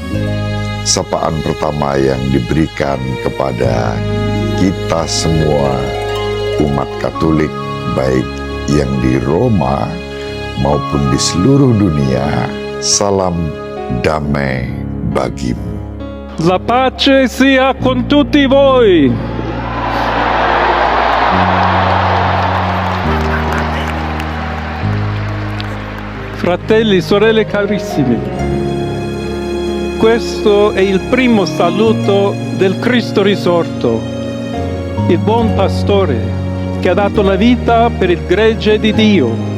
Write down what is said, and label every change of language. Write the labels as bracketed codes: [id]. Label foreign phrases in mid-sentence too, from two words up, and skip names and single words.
[id] Sapaan pertama yang diberikan kepada kita semua umat Katolik, baik yang di Roma maupun di seluruh dunia, salam damai bagimu. [it] La pace sia con tutti voi. Fratelli, sorelle carissimi, questo è il primo saluto del Cristo risorto, il buon pastore che ha dato la vita per il gregge di Dio.